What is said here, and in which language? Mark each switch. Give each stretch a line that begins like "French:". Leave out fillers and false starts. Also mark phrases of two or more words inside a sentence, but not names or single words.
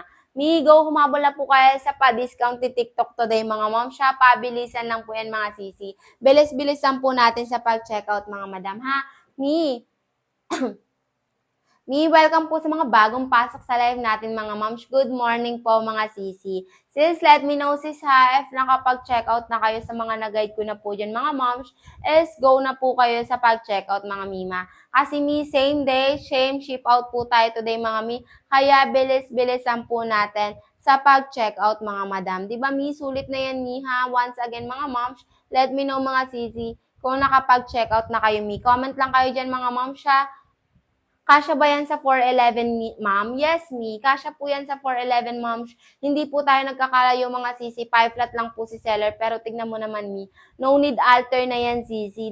Filipino: Go, humabol na po kayo sa pa-discount ni TikTok today mga moms siya. Pabilisan lang po yan mga sisi. Bilis-bilisan po natin sa pag-checkout mga madam ha. Welcome po sa mga bagong pasok sa live natin mga moms.
English: Good morning
Filipino: po mga sisi. Sis,
English: let me know
Filipino: sis ha, if nakapag-checkout na kayo sa mga nag-guide ko na po dyan mga moms, is go na po kayo sa pag-checkout mga mima. Kasi
English: same day, same ship out
Filipino: po tayo today mga kaya bilis-bilisan po natin sa pag-checkout mga madam. Diba sulit na yan ha?
English: Once again
Filipino: mga moms,
English: let me know
Filipino: mga sisi kung nakapag-checkout na kayo Comment lang kayo dyan mga moms siya. Kasya ba yan sa 411, ma'am? Yes, kasya po yan sa 411, ma'am. Hindi po tayo nagkakalayo mga sisi. 5 flat lang po si seller. Pero tignan mo naman,
English: no need alter
Filipino: na yan, sisi.